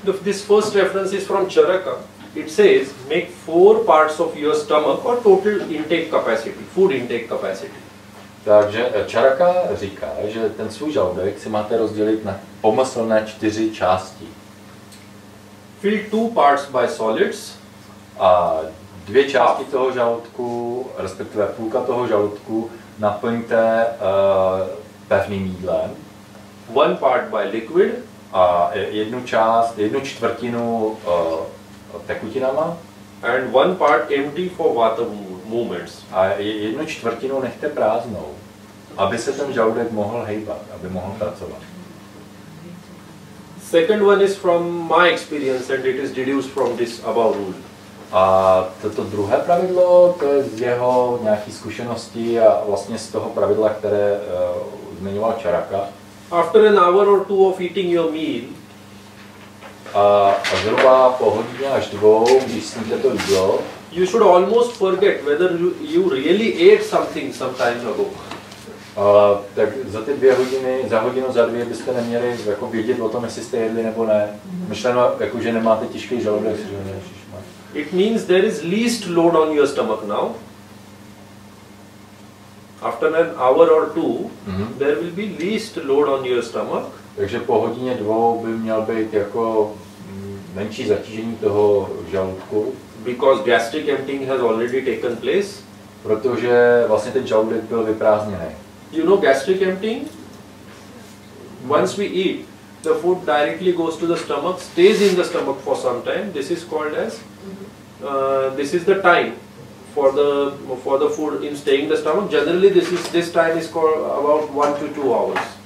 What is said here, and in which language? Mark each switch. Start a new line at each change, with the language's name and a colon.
English: This first reference is from Charaka. It says, make 4 parts of your stomach or total intake capacity, food intake capacity.
Czech: Takže Charaka říká, že ten svůj žaludek si máte rozdělit na pomyslné 4 části.
English: Fill 2 parts by solids.
Czech: A 2 části toho žaludku, respektive půlka toho žaludku, naplňte pevným jídlem.
English: 1 part by liquid.
Czech: A jednu čtvrtinu tekutinama.
English: And 1 part empty for vata movements.
Czech: A jednu čtvrtinu nechte prázdnou, aby se ten žaludek mohl hejbat, aby mohl pracovat.
English: Second one is from my experience and it is deduced from this above rule.
Czech: A toto druhé pravidlo, to je z jeho nějaké zkušenosti a vlastně z toho pravidla, které zmiňoval Charaka.
English: After an hour or 2 of eating your meal,
Czech: a zhruba po hodině až 2, když sníte to jídlo,
English: you should almost forget whether you really ate something some time ago.
Czech: Tak za ty 2 hodiny, za hodinu, za 2 byste neměli jako vědět o tom, jestli jste jedli nebo ne. Myšleno, jako, že nemáte těžký žaludek.
English: It means there is least load on your stomach now. After an hour or 2, there will be least load on your stomach.
Czech: Takže po hodině 2 by měl být jako menší zatížení toho žaludku.
English: Because gastric emptying has already taken place.
Czech: Protože vlastně ten žaludek byl vyprázdněný.
English: You know gastric emptying? Once we eat, the food directly goes to the stomach, stays in the stomach for some time. This is called as, this is the time for the food in staying in the stomach. Generally, this time is called about 1 to 2 hours.